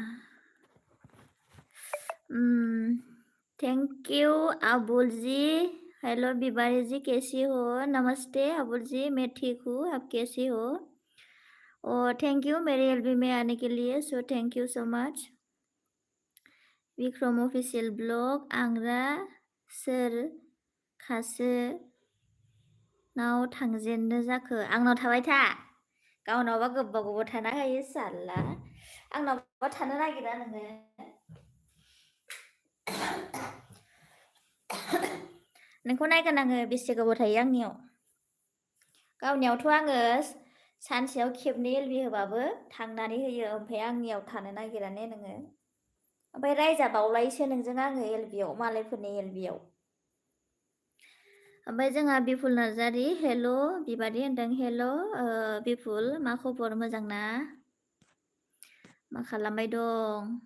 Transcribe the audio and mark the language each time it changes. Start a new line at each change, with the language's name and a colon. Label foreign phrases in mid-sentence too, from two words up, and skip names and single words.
English: thank you
Hindi: अबुल जी हेलो बिबारी जी कैसी हो नमस्ते अबुल जी मैं ठीक हूँ आप कैसी हो और
English: thank you
Hindi: मेरे एलबी में आने के लिए सो
English: thank you so much
Hindi: विक्रम ऑफिशियल ब्लॉग
Bodo: आंग्रा सोर खासो नाव थांजेननो जाखो आंनाव थाबाय था गावनावबा गोबाव गोबाव थाना होयो साला आंनावबा थानो नागिरा नोङो नोंखौ नायगोन आङो बेसे गोबाव थायो आंनियाव गावनियावथ' आङो सानसेयाव खेबनै एलबि होबाबो थांनानै होयो ओमफ्राय आंनियाव थानो नागिरा ने नोङो ओमफ्राय रायजाबावलायोसो नोंजों आङो एलबियाव मालायफोरनि एलबियाव ओमफ्राय जोंहा बिपुल नार्जारि हेल' बिबारि होनदों हेल' बिपुल मा खबर मोजां ना मा खालामबाय दं